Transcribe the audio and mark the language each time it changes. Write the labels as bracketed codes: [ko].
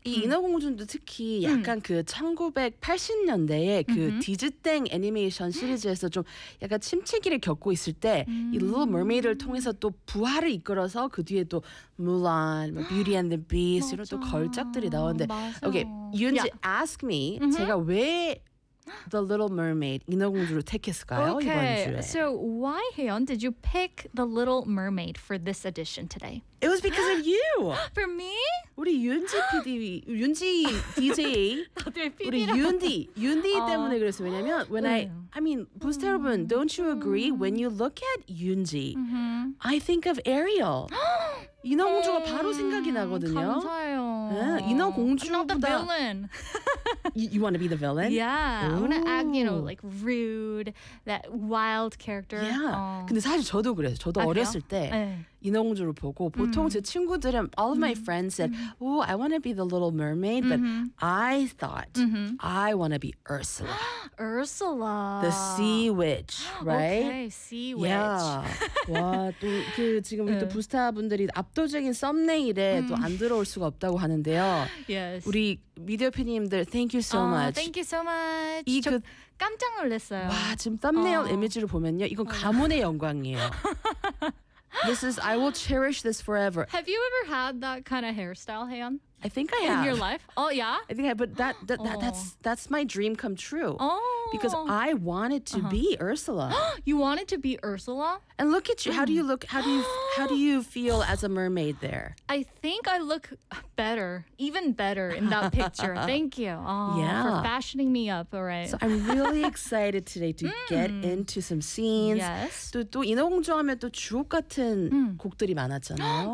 [ko] 이 인어공주도 특히 약간 그 1980년대에 그 디즈땡 애니메이션 시리즈에서 좀 약간 침체기를 겪고 있을 때 이 Little Mermaid를 통해서 또 부활을 이끌어서 그 뒤에 또 Mulan, Beauty and the Beast 이런 또 걸작들이 나오는데 맞아. [en] Okay, you need to ask me mm-hmm. [ko] 제가 왜 The Little Mermaid, 인어공주를 택했을까요, [en] okay. [ko] 이번 주에? [en] So why, Haeyoung, did you pick The Little Mermaid for this edition today? It was because of you! For me? [ko] 우리 윤지 PD, 윤지 DJ, 우리 윤디, 윤디 때문에 그랬어요. 왜냐면, [en] when I mean, [ko] 부스타 여러분, [en] don't you agree? When you look at 윤지, I think of Ariel. [ko] 인어공주가 바로 생각이 나거든요. 감사해요. 네, 인어공주보다 [en] not the villain. you want to be the villain? Yeah. I want to act, you know, like rude, that wild character. Yeah. [ko] 근데 사실 저도 그래요. 저도 어렸을 때 인어공주를 보고 보통 제 친구들은 [en] all of my friends said, "Oh, I want to be the Little Mermaid," but I thought I want to be Ursula. Ursula. The sea witch, right? Okay, sea witch. Yeah. [ko] 와, 또 그 지금 우리 또 부스타분들이 압도적인 썸네일에 또 안 들어올 수가 없다고 하는데요. [en] Yes. [ko] 우리 미디어 PD님들, [en] thank you so much. Thank you so much. [ko] 저 깜짝 놀랐어요. 와, 지금 썸네일 이미지를 보면요. 이건 가문의 영광이에요. [en] This is, I will cherish this forever. Have you ever had that kind of hairstyle, Haeyoung? I think I have. In your life? Oh, yeah? I think I have, but that's my dream come true. Oh. Because I wanted to be Ursula. You wanted to be Ursula? And look at you. How do you look? How do you feel as a mermaid there? I think I look better, even better in that picture. Thank you. Oh, yeah. For fashioning me up, all right. So I'm really excited today to get into some scenes. Yes. [ko] 또 인어공주 하면 또 주옥 같은 곡들이 많았잖아요.